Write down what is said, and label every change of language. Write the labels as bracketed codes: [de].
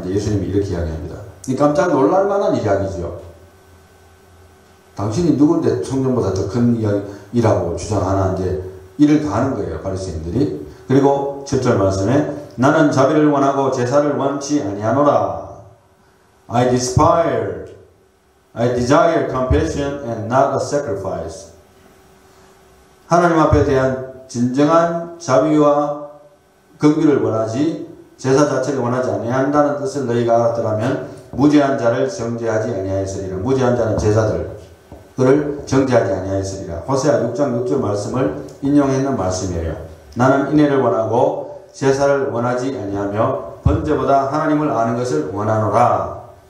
[ko] 이제 예수님이 이렇게 이야기합니다. 깜짝 놀랄 만한 이야기죠. 당신이 누군데 성전보다 더 큰 이라고 주장하나, 이제 이를 가하는 거예요. 바리새인들이. 그리고 7절 말씀에 나는 자비를 원하고 제사를 원치 아니하노라. [en] I desire compassion and not a sacrifice. [ko] 하나님 앞에 대한 진정한 자비와 긍휼을 원하지 제사 자체를 원하지 아니한다는 뜻을 너희가 알았더라면 무죄한 자를 정죄하지 아니하였으리라. 무죄한 자는 제사들 그를 정죄하지 아니하였으리라. 호세아 6장 6절 말씀을 인용했는 말씀이에요. 나는 인애를 원하고 제사를 원하지 아니하며 번제보다 하나님을 아는 것을 원하노라.